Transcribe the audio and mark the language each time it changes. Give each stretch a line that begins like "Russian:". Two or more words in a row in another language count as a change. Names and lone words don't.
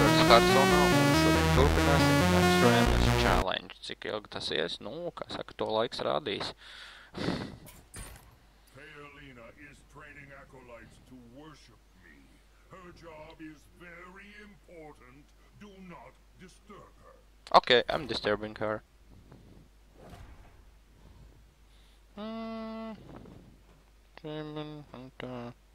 Latvian: Hearthstone, un šodien turpināsim Next Realms Challenge. Cik ilgi tas ies? Nu, kā saka, to laiks rādīs.
English: Thealina is training acolytes to worship me. Her job is very important. Do not disturb her. Okay, I'm disturbing her. Demon Hunter.